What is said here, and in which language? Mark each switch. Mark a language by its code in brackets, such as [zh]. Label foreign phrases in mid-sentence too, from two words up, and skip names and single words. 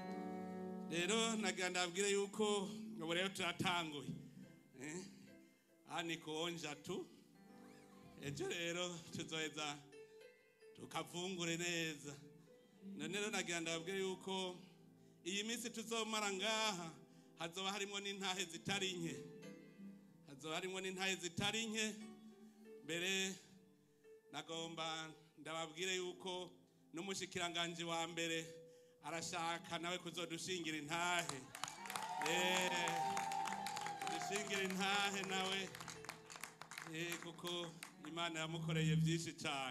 [rn] rero nagira ndabwire yuko ubu rero turatanguye [sw] ni kuonja tu [rn] ejo rero tuzoheza tukavungure neza none rero nagira ndabwire yuko iyi minsi tuzomara ngaha hazoba harimo n'intahe zitari nke mbere nagomba ndababwire yuko n'umushikiranganje wa mbere arashaka nawe kuzodushingira intahe dushingira intahe nawe kuko Imana yamukoreye byinshi cyane.